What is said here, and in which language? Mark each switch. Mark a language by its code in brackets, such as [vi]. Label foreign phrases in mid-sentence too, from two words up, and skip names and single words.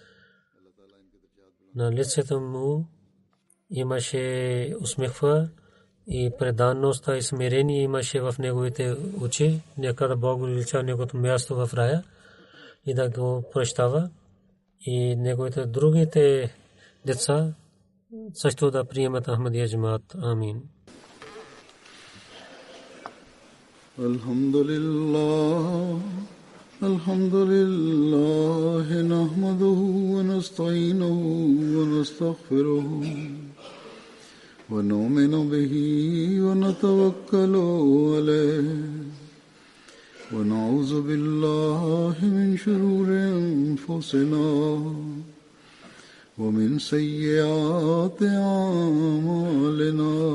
[bg] На лицето му имаше усмихва и преданността и смирение имаше в неговите очи. Нека да Бог увеличава неговото място в рая и да го прощава. И неговите другите деца също да приемат Ахмадия джамаат. Амин. [ar] الحمد لله نحمده ونستعينه ونستغفره ونؤمن به ونتوكل عليه ونعوذ بالله من شرور أنفسنا ومن سيئات أعمالنا